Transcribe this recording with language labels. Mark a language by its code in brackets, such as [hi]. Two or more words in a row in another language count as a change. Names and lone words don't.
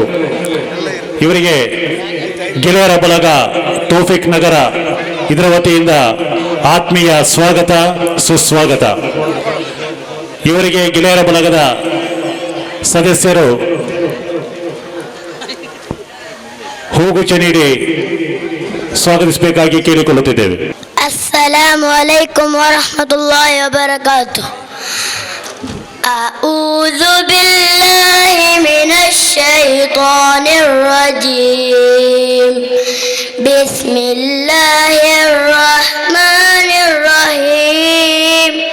[kn] ಇವರಿಗೆ ಗೆಳೆಯರ ಬಳಗ ತೌಫಿಕ್ ನಗರ ಇದರ ವತಿಯಿಂದ ಆತ್ಮೀಯ ಸ್ವಾಗತ ಸುಸ್ವಾಗತ. ಇವರಿಗೆ ಗೆಳೆಯರ ಬಳಗದ ಸದಸ್ಯರು ಹೂಗುಚ್ಛ ನೀಡಿ ಸ್ವಾಗತಿಸಬೇಕಾಗಿ ಕೇಳಿಕೊಳ್ಳುತ್ತಿದ್ದೇವೆ. [ar] السلام عليكم ورحمة الله وبركاته. أعوذ بالله من الشيطان الرجيم. بسم الله الرحمن الرحيم.